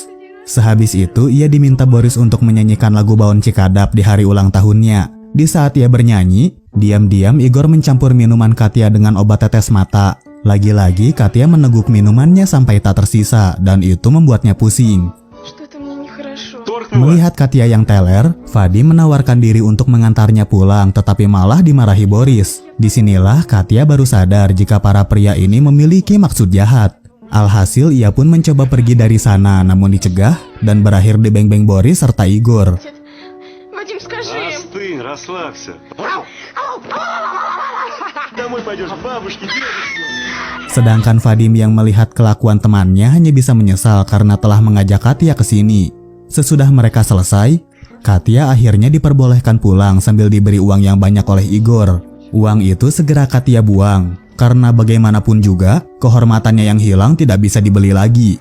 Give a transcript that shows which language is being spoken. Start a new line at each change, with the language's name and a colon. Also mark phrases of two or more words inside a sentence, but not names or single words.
Indonesian: Sehabis itu, ia diminta Boris untuk menyanyikan lagu Baon Cikadap di hari ulang tahunnya. Di saat ia bernyanyi, diam-diam Igor mencampur minuman Katya dengan obat tetes mata. Lagi-lagi Katya meneguk minumannya sampai tak tersisa, dan itu membuatnya pusing.
Russian: Что-то мне нехорошо.
Indonesian: Melihat Katya yang teler, Vadim menawarkan diri untuk mengantarnya pulang, tetapi malah dimarahi Boris. Disinilah Katya baru sadar jika para pria ini memiliki maksud jahat. Alhasil ia pun mencoba pergi dari sana namun dicegah dan berakhir di beng-beng Boris serta Igor.
Russian: Вадим, скажи им. Остынь, расслабься. Домой пойдешь к бабушке, дедушке.
Indonesian: Sedangkan Vadim yang melihat kelakuan temannya hanya bisa menyesal karena telah mengajak Katya ke sini. Sesudah mereka selesai, Katya akhirnya diperbolehkan pulang sambil diberi uang yang banyak oleh Igor. Uang itu segera Katya buang. Karena bagaimanapun juga, kehormatannya yang hilang tidak bisa dibeli lagi.